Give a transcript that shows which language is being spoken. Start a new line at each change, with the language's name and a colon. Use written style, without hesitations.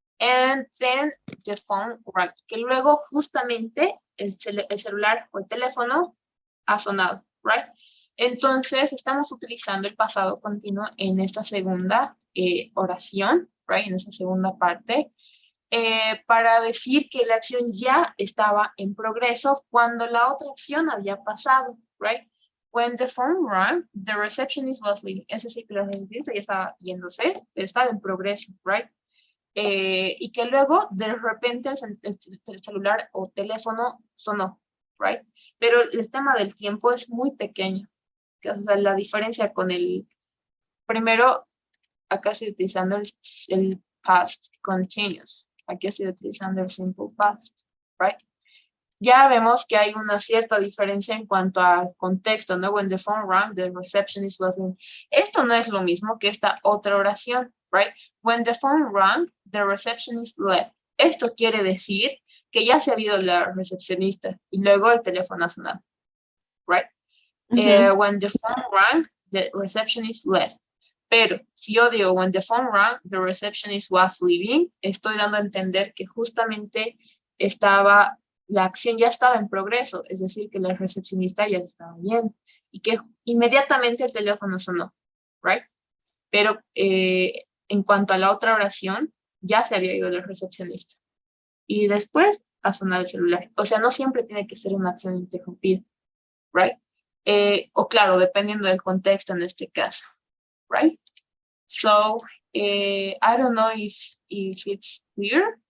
English: And then the phone rang.
Spanish: Que luego justamente el celular o el teléfono ha sonado, right? Entonces, estamos utilizando el pasado continuo en esta segunda oración, right? En esta segunda parte, para decir que la acción ya estaba en progreso cuando la otra acción había pasado, right? When the phone rang, the receptionist was leaving. Es decir, que la recepcionista ya estaba yéndose, pero estaba en progreso, right? Y que luego, de repente, el celular o teléfono sonó, right? Pero el tema del tiempo es muy pequeño. O sea, la diferencia con el... Primero, acá estoy utilizando el past continuous. Aquí estoy utilizando el simple past, right? Ya vemos que hay una cierta diferencia en cuanto a contexto, ¿no?
English: When the phone rang, the receptionist was leaving.
Spanish: Esto no es lo mismo que esta otra oración, right?
English: When the phone rang, the receptionist left.
Spanish: Esto quiere decir que ya se ha ido la recepcionista y luego el teléfono ha sonado, right?
English: When the phone rang, the receptionist left.
Spanish: Pero si yo digo,
English: when the phone rang, the receptionist was leaving,
Spanish: estoy dando a entender que justamente la acción ya estaba en progreso, es decir, que la recepcionista ya se estaba yendo y que inmediatamente el teléfono sonó, right? Pero en cuanto a la otra oración, ya se había ido el recepcionista. Y después a sonar el celular. O sea, no siempre tiene que ser una acción interrumpida, right? O claro, dependiendo del contexto en este caso, right?
English: So, I don't know if it's clear.